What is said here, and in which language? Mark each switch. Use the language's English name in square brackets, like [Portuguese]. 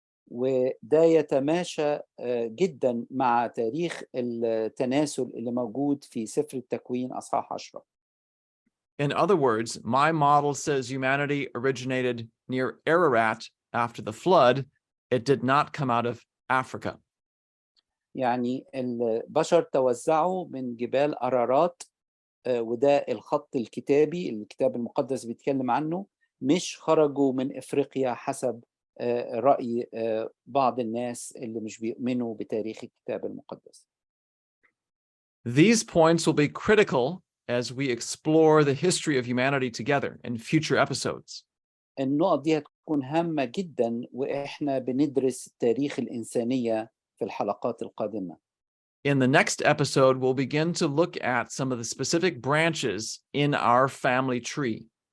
[Arabic] وده يتماشى جدا مع تاريخ التناسل اللي موجود في سفر التكوين أصحاح 10. [English] In other words, my model says humanity originated near Ararat after the flood. It did not come out of Africa. [Arabic] يعني البشر توزعوا من جبال أرارات وده الخط الكتابي الكتاب المقدس بيتكلم عنه مش خرجوا من إفريقيا حسب رأي بعض الناس اللي مش بيؤمنوا بتاريخ الكتاب المقدس. [English] These points will be critical as we explore the history of humanity together in future episodes. [Arabic] النقط دي هتكون هامة جدا وإحنا بندرس تاريخ الإنسانية في الحلقات القادمة. [English] In the next episode, we'll begin to look at some of the specific branches in our family tree.